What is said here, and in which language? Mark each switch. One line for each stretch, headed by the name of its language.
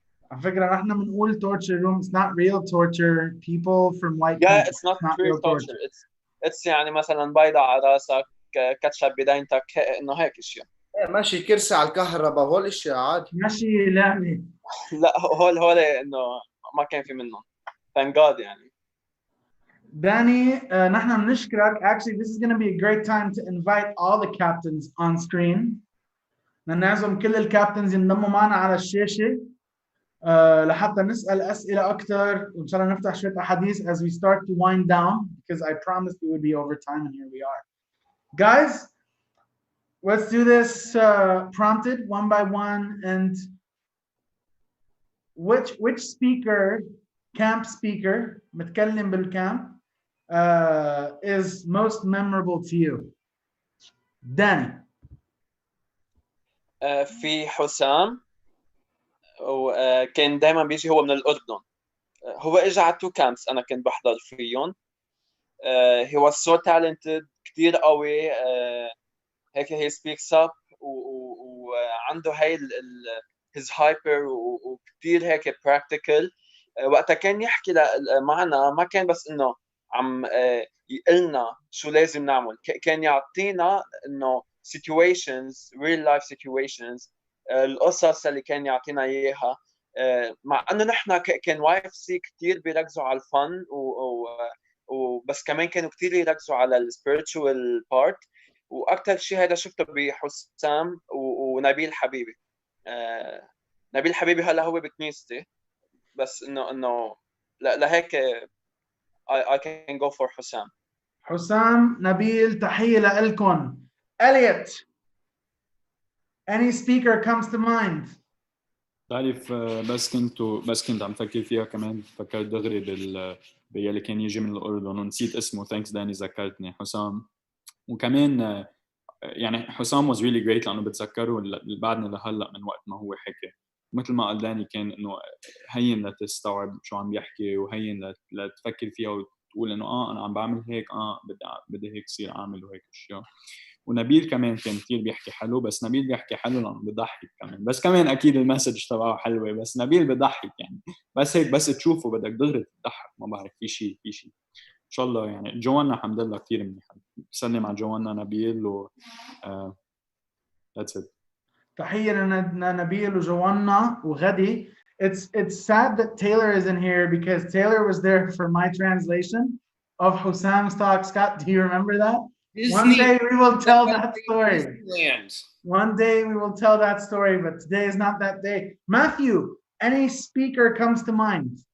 Arabic: على فكره نحن بنقول
English: torture room. It's not real torture. People from white Yeah, country, it's not real torture.
Arabic: It's يعني مثلا بيضة على راسك، كاتشب بداينتك، انه هيك اشياء. ماشي كرسي على الكهرباء، هول اشياء عادي. ماشي لعبه. لا هول انه ما كان في منهم.
English: Thank God يعني.
Arabic: داني نحن بنشكرك.
English: Actually this is going to be a great time to invite all the captains on screen.
Arabic: نعزم كل الكابتنز ينضموا معنا على الشاشة لحتى نسأل أسئلة أكثر، وإن شاء الله نفتح شوية أحاديث
English: as we start to wind down, because I promised we would be over time and here we are. Guys, let's do this prompted one by one. And which speaker, camp speaker,
Arabic: متكلم بالكامب
English: is most memorable to you? Danny.
Arabic: في حسام، وكان دائما بيجي هو من الأردن. هو اجى على 2 camps انا كنت بحضر فيهم.
English: he was so talented،
Arabic: كثير قوي.
English: هيك he speaks up
Arabic: وعنده هاي
English: his hyper وكثير هيك practical.
Arabic: وقتها كان يحكي معنا، ما كان بس انه عم يقلنا شو لازم نعمل، كان يعطينا انه
English: situations real life situations،
Arabic: القصص اللي كان يعطينا اياها. مع انه نحن كان YFC كثير بيركزوا على الفن وبس كمان كانوا كثير يركزوا على السبيريتشوال بارت. واكثر شيء هذا شفته بحسام ونبيل حبيبي. نبيل حبيبي هلا هو بكنيستي، بس انه لهيك
English: I can go for
Arabic: حسام. حسام، نبيل، تحية لكم.
English: Elliot, any speaker comes to mind?
Arabic: تعرف بس كنت عم فكر فيها كمان، فكرت دغري باللي كان يجي من الأردن ونسيت اسمه. ثانكس داني ذكرتني. حسام. وكمان يعني حسام
English: was really great
Arabic: لأنه بتذكره بعدني لهلا من وقت ما هو حكي. مثل ما قال داني كان إنه هين لتستوعب شو عم يحكي، وهين لتفكر فيها وتقول إنه أنا عم بعمل هيك، بدي هيك صير أعمل وهيك أشياء. ونبيل كمان كان كثير بيحكي حلو، بس نبيل بيحكي حلو لأنه بضحك كمان، بس كمان أكيد المسج تبعه حلوة، بس نبيل بضحك يعني، بس هيك بس تشوفه بدك دغري تضحك. ما بعرف في شيء إن شاء الله يعني. جوانا الحمد لله كثير منيحة. بسلم على جوانا نبيل و
English: that's it.
Arabic: تحية لنبيل وجوانا وغدي.
English: It's sad that Taylor isn't here because Taylor was there for my translation of Husam's talk. Scott, do you remember that? Disney. One day we will tell that story. Disneyland. One day we will tell that story, but today is not that day. Matthew, any speaker comes to mind?